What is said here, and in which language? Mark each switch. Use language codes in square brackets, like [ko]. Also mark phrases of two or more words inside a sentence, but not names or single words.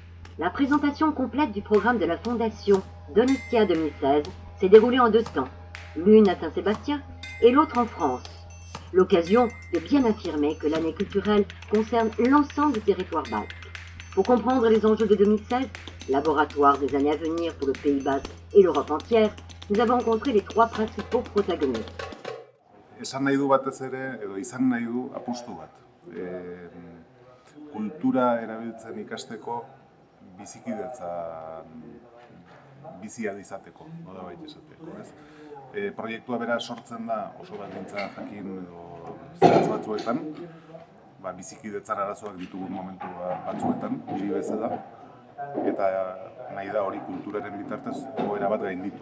[fr] La présentation complète du programme de la Fondation Donostia 2016 s'est déroulée en 2 temps, l'une à Saint-Sébastien et l'autre en France. L'occasion de bien affirmer que l'année culturelle concerne l'ensemble du territoire basque. Pour comprendre les enjeux de 2016, laboratoire des années à venir pour le Pays basque et l'Europe entière, nous avons rencontré les 3 principaux protagonistes. [eu] Esan nahi du batez ere, edo izan nahi du apustu bat. Kultura erabiltzen ikasteko bizikidetzan bizi ahal izateko, nolabait esateko, ez? Proiektua bera sortzen da oso baldintza jakin edo zehatz batzuetan, bizikidetzan arazoak ditugun momentu batzuetan, hiri bezala, eta nahi da hori kulturaren bitartez egoera bat gainditu.